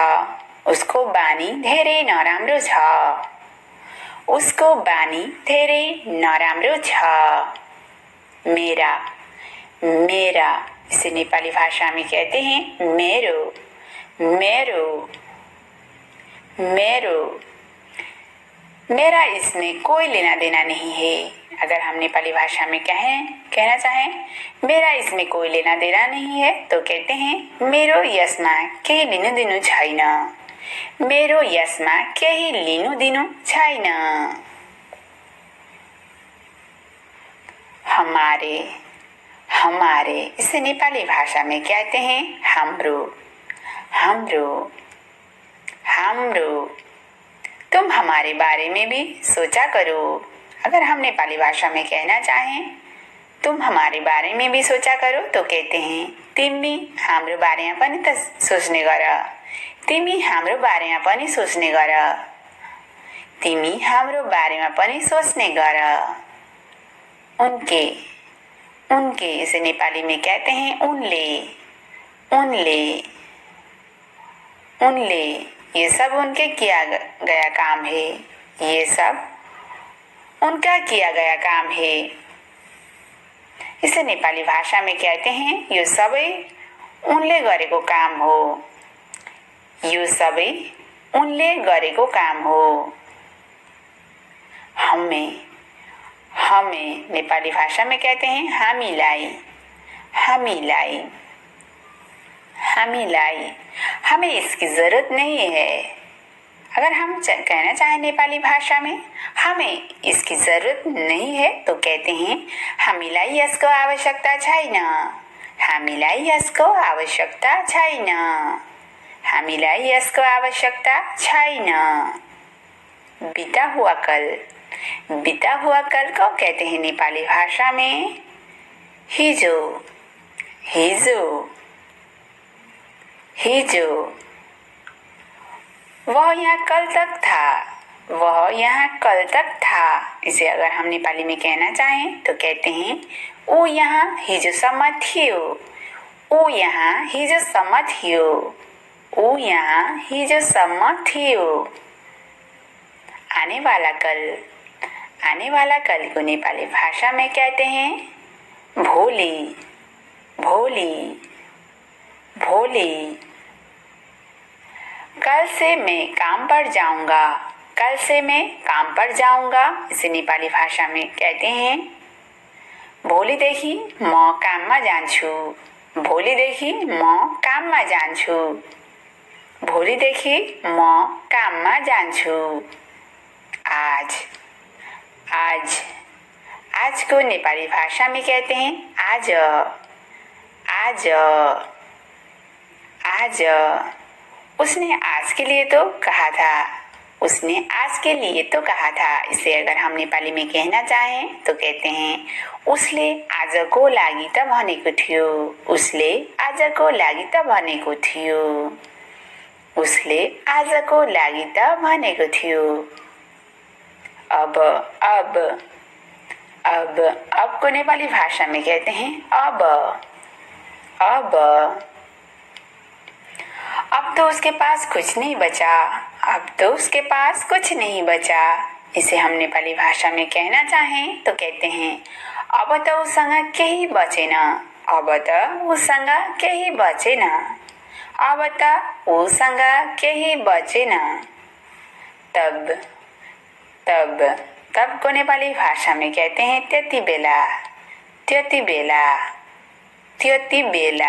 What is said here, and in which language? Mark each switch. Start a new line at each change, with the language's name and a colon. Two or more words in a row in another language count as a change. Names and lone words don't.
Nepali: उसको बानी धेरै नराम्रो छ। उसको बानी धेरै नराम्रो छ।
Hindi: मेरा इसे नेपाली भाषा में कहते हैं मेरा इसमें कोई लेना देना नहीं है। अगर हम नेपाली भाषा में कहना चाहें मेरा इसमें कोई लेना देना नहीं है तो कहते हैं
Nepali: मेरो यसमा केही लिनु दिनु छैन। मेरो यसमा केही लिनु दिनु छैन।
Hindi: हमारे, हमारे इसे नेपाली भाषा में कहते हैं
Nepali: हाम्रो, हाम्रो, हाम्रो।
Hindi: तुम हमारे बारे में भी सोचा करो। अगर हम नेपाली भाषा में कहना चाहें तुम हमारे बारे में भी सोचा करो तो कहते हैं
Nepali: तिमी हाम्रो बारेमा पनि त सोच्ने गर, तिमी हाम्रो बारेमा पनि सोच्ने गर, तिमी हाम्रो बारेमा पनि सोच्ने गर।
Hindi: उनके, उनके इसे नेपाली में कहते हैं
Nepali: उनले, उनले, उनले।
Hindi: ये सब उनके किया गया काम है, ये सब उनका किया गया काम है। इसे नेपाली भाषा में कहते हैं
Nepali: यो सबै उनले गरेको काम हो, यो सबै उनले गरेको काम हो।
Hindi: हमें, हमें नेपाली भाषा में कहते हैं
Nepali: हामीलाई, हामीलाई, हामीलाई।
Hindi: हमें इसकी जरूरत नहीं है। अगर हम कहना चाहें नेपाली भाषा में हमें इसकी जरूरत नहीं है तो कहते हैं
Nepali: हामीलाई यसको आवश्यकता छैन, हामीलाई यसको आवश्यकता छैन, हामीलाई यसको आवश्यकता छैन।
Hindi: बीता हुआ कल, बीता हुआ कल को कहते हैं नेपाली भाषा में
Nepali: हिजो, हिजो, हिजो।
Hindi: वह यहाँ कल तक था, वह यहाँ कल तक था। इसे अगर हम नेपाली में कहना चाहें तो कहते हैं
Nepali: ऊ यहाँ हिजोसम्म थियो, ऊ यहाँ हिजोसम्म थियो, ऊ यहाँ हिजोसम्म थियो।
Hindi: आने वाला कल, आने वाला कल को नेपाली भाषा में कहते हैं
Nepali: भोलि, भोलि, भोलि।
Hindi: कल से मैं काम पर जाऊंगा, कल से मैं काम पर जाऊंगा। इसे नेपाली भाषा में कहते हैं
Nepali: भोलिदेखि म काममा जान्छु, भोलिदेखि म काममा जान्छु, भोलिदेखि म काममा जान्छु।
Hindi: आज, आज, आज को नेपाली भाषा में कहते हैं आज, आज, आज। उसने आज के लिए तो कहा था, उसने आज के लिए तो कहा था। इसे अगर हम नेपाली में कहना चाहें तो कहते हैं
Nepali: उसले आजको लागि त भनेको थियो, उसले आजको लागि त भनेको थियो, उसले आजको लागि त भनेको थियो।
Hindi: अब, अब, अब को नेपाली भाषा में कहते हैं अब, अब। अब तो उसके पास कुछ नहीं बचा, अब तो उसके पास कुछ नहीं बचा। इसे हम नेपाली भाषा में कहना चाहें तो कहते हैं
Nepali: अब त उसँग केही बचेन, अब त उसँग केही बचेन, अब त उसँग केही बचेन।
Hindi: तब, तब, तब को नेपाली भाषा में कहते हैं
Nepali: त्यति बेला, त्यति बेला, त्यति बेला।